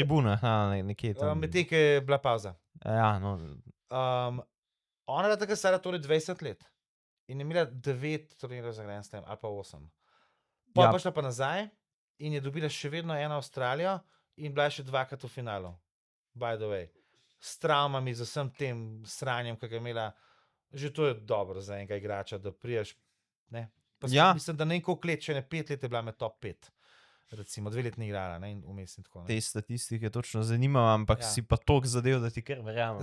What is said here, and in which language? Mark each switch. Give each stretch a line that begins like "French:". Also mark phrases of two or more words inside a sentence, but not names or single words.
Slovenian: tribunah, nekje tam. Medtem, ko je bila pauza. Ja, no, Ona je bila takrat stara torej 20 let in je imela 9 turnirjev za Grand Slam ali pa 8. Pa Ja. je šla pa nazaj in je dobila še vedno eno Avstralijo in bila je še dvakrat v finalu.
English: By the way.
Slovenian: S travmami, z vsem tem sranjem, ki ga je imela, že to je dobro za enega igrača, da priješ. Ne? Pa Ja. Mislim, da ne koliko let, če ne 5 let je bila med top 5. Recimo 2 leti ni igrala, ne, in vmes in tako. Ne. te statistike točno zanimajo, ampak Ja. si pa toliko zadev, da ti kar verjamem.